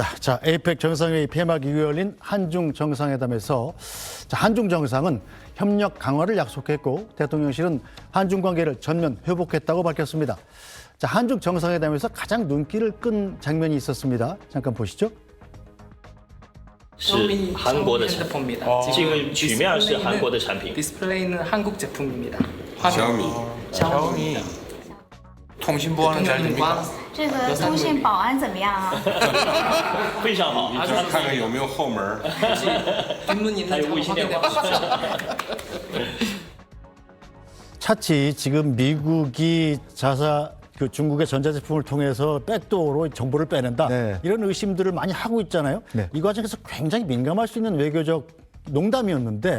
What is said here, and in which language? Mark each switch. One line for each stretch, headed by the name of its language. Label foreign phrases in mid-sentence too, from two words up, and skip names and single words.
Korean: 자, 에이펙 정상회의 폐막 이후에 열린 한중 정상회담에서 한중 정상은 협력 강화를 약속했고 대통령실은 한중 관계를 전면 회복했다고 밝혔습니다. 자, 한중 정상회담에서 가장 눈길을 끈 장면이 있었습니다. 잠깐 보시죠.
Chinese: 是韩国的产品，这个曲面是韩国的产品。
Korean: 디스플레이는 한국 제품입니다. 小米小米 통신보안은 잘 됩니까?
Chinese: 这个通信保安怎么样啊？非常好，看看有没有后门。
Korean: 뒷문 있는 점 확인해 보십시오. 차치 지금 미국이 그 중국의 전자제품을 통해서 백도어로 정보를 빼낸다. 네. 이런 의심들을 많이 하고 있잖아요. 네. 이 과정에서 굉장히 민감할 수 있는 외교적 농담이었는데